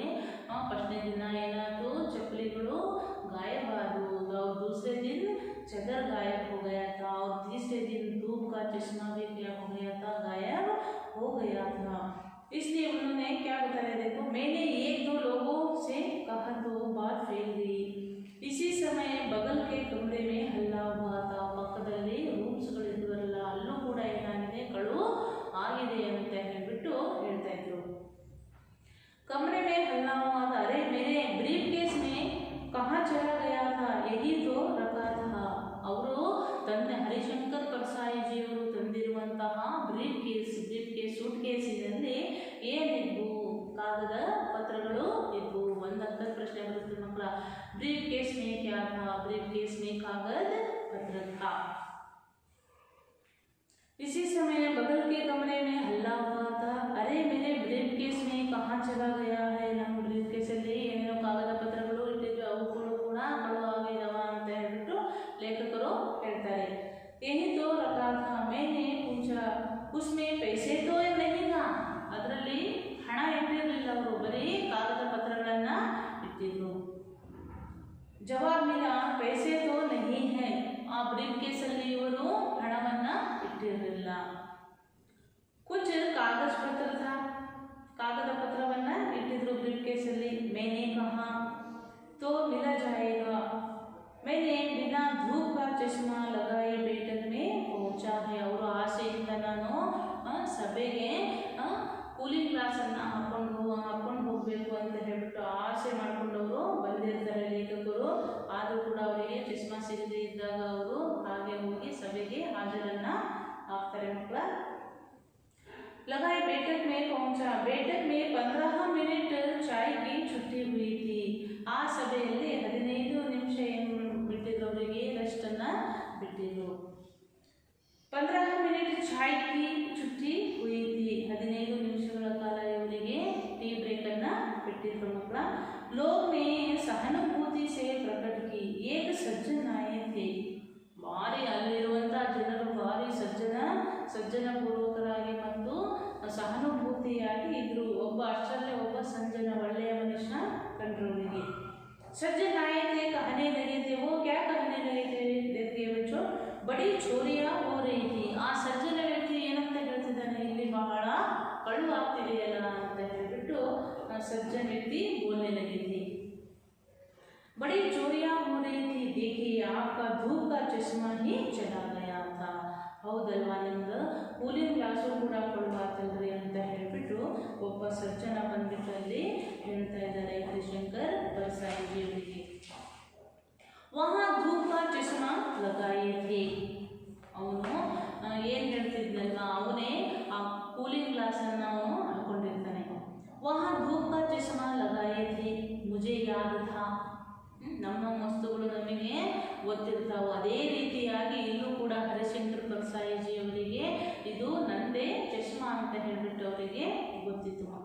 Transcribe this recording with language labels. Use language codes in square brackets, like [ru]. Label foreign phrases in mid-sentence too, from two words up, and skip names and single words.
[kn] ಫಸ್ಟ್ನೇ ದಿನ ಏನಾಯ್ತು ಚಪ್ಪಲಿಗಳು [hi] गायब आदವು, और दूसरे दिन चादर गायब हो गया था, और तीसरे दिन धूप का चश्मा भी क्या हो गया था, गायब हो गया था। इसलिए उन्होंने क्या बताया, देखो मैंने 1-2 लोगों से कहा तो बात फैल गई। इसी समय बगल के कमरे में हल्ला हुआ था। [kn] ಪಕ್ಕದಲ್ಲಿ ರೂಮ್ಸ್ಗಳಿದ್ವಲ್ಲ ಅಲ್ಲೂ ಕೂಡ ಏನಾಗಿದೆ ಕಳು ಆಗಿದೆ ಅಂತ ಹೇಳ್ಬಿಟ್ಟು ಹೇಳ್ತಾ ಇದ್ರು। [hi] कमरे में हल्ला हुआ था। अरे मेरे ब्रीफ केस में कहाँ चला गया था, यही तो रखा था। [kn] ಅವರು ತಂದೆ ಹರಿಶಂಕರ್ परसाई ಜಿಯವರು ತಂದಿರುವಂತಹ ಬ್ರೀಫ್ ಕೇಸ್ ಸೂಟ್ ಕೇಸಿನಲ್ಲಿ ಏನಿದ್ವು, ಕಾಗದ ಪತ್ರಗಳು ಇದ್ವು। ಒಂದು ಅರ್ಥ ಪ್ರಶ್ನೆ ಬರುತ್ತೆ ಮಕ್ಕಳ, [hi] ब्रीफ केस में क्या था, ब्रीफ केस में कागज पत्र था। इसी समय बगल के कमरे में हल्ला हुआ था। अरे मेरे ब्रीफ केस में कहाँ चला गया है, [kn] ನಮ್ಮ ಬ್ರೀಫ್ ಕೇಸಲ್ಲಿ ಏನೇನೋ ಕಾಗದ ಪತ್ರಗಳು ಇಟ್ಟಿದ್ವಿ, ಅವುಗಳು ಕೂಡ ಕಳು ಆಗಿದವ ಅಂತ ಹೇಳ್ಬಿಟ್ಟು ಲೇಖಕರು ಹೇಳ್ತಾರೆ। [hi] यही तो रखा था। मैंने पूछा उसमें पैसे तो नहीं था। [kn] ಅದರಲ್ಲಿ ಹಣ ಇಟ್ಟಿರಲಿಲ್ಲ, ಅವರು ಬರೀ ಕಾಗದ ಪತ್ರಗಳನ್ನ ಇಟ್ಟಿದ್ರು। [hi] जवाब मिला पैसे तो नहीं है। [kn] ಆ ಬ್ರೀಫ್ ಕೇಸಲ್ಲಿ ಇವರು ಹಣವನ್ನ ಇಟ್ಟಿರಲಿಲ್ಲ। [hi] कुछ कागज पत्र था, [kn] कागद पत्रवನ್ನ ಇಟ್ಟಿದ್ರು ಬ್ರೀಫ್ ಕೇಸಲ್ಲಿ। [hi] मैंने कहा तो मिला जाएगा। मैंने बिना धूप का चश्मा लगाए बैठक में पहुंचा है। [kn] ಅವರು ಆಸೆಯಿಂದ ನಾನು ಸಭೆಗೆ [en] cooling glass [kn] ಅನ್ನು ಹಾಕೊಂಡು ಆದರೂ ಕೂಡ ಅವರಿಗೆ ಚಶ್ಮಾ ಸಿಗದೇ ಇದ್ದಾಗ ಅವರು ಹಾಗೆ ಹೋಗಿ ಸಭೆಗೆ ಹಾಜರನ್ನ ಆಗ್ತಾರೆ ಮಕ್ಕಳ. [hi] लगाए बैठक में पहुंचा. बैठक में 15 मिनट चाय की छुट्टी हुई थी. [kn] ಆ ಸಭೆಯಲ್ಲಿ 15 ನಿಮಿಷ ಏನು ಬಿಟ್ಟಿದ್ರು, ಅವರಿಗೆ ರೆಸ್ಟ್ ಅನ್ನ ಬಿಟ್ಟಿದ್ರು. [hi] 15 मिनट चाय की छुट्टी हुई थी. [kn] 15 ನಿಮಿಷಗಳ ಕಾಲ ಇವರಿಗೆ [en] tea break [kn] ಅನ್ನ ಬಿಟ್ಟಿದ್ರು ಮಕ್ಕಳ. [hi] लोग ने सहानुभूति से प्रकट की. एक सज्जन आए थे. [kn] ಭಾರಿ ಅಲ್ಲಿರುವಂತಹ ಜನರು ಭಾರಿ ಸಜ್ಜನ ಪೂರ್ವಕರಾಗಿ ಮತ್ತು ಸಹಾನುಭೂತಿಯಾಗಿ ಇದ್ರು. ಒಬ್ಬ ಅಷ್ಟರಲ್ಲೇ ಒಬ್ಬ ಸಂಜನ ಒಳ್ಳೆಯ ಮನುಷ್ಯ ಕಂಡ್ರವರಿಗೆ. [hi] सज्जन आए थे, कहने लगे थे. वो क्या कहने लगे थे देखिए बच्चों, बड़ी चोरियां हो रही थी. [kn] ಆ ಸಜ್ಜನ ವ್ಯಕ್ತಿ ಏನಂತ ಹೇಳ್ತಿದ್ದಾನೆ, ಇಲ್ಲಿ ಬಹಳ ಕಳ್ಳು ಆಗ್ತಿದೆಯಲ್ಲ ಅಂತ ಹೇಳ್ಬಿಟ್ಟು [hi] सज्जन व्यक्ति बोलने लगे थे. बड़ी चोरियां हो रही थी. देखिए आपका धूप का चश्मा ही चला गया था. [kn] ಹೌದಲ್ವಾ, ನಿಮ್ದು [en] cooling glass [kn] ಕೂಡ ಕೊಡಬಾರ್ದಲ್ರಿ ಅಂತ ಹೇಳ್ಬಿಟ್ಟು ಒಬ್ಬ ಸಜ್ಜನ ಬಂದ್ಬಿಟ್ಟು ಅಲ್ಲಿ ಹೇಳ್ತಾ ಇದ್ದಾರೆ ಹರಿಶಂಕರ್ परसाई जी ಅವರಿಗೆ. [hi] वहाँ धूप का चश्मा लगाए थे. [kn] ಅವನು ಏನು ಹೇಳ್ತಿದ್ನಲ್ವಾ, ಅವನೇ ಆ [en] cooling glass [kn] ಅವನು ಹಾಕೊಂಡಿರ್ತಾನೆ. [hi] वहाँ धूप का चश्मा लगाए थे. मुझे याद था. [kn] ನಮ್ಮ ವಸ್ತುಗಳು ನಮಗೆ ಗೊತ್ತಿರ್ತಾವೆ. ಅದೇ ರೀತಿಯಾಗಿ ಇಲ್ಲೂ ಕೂಡ ಹರಿಶಂಕರ್ परसाई जी ಅವರಿಗೆ ಇದು ನಂದೇ ಚಶ್ಮಾ ಅಂತ ಹೇಳ್ಬಿಟ್ಟು ಅವರಿಗೆ ಗೊತ್ತಿತ್ತು ಮಗ.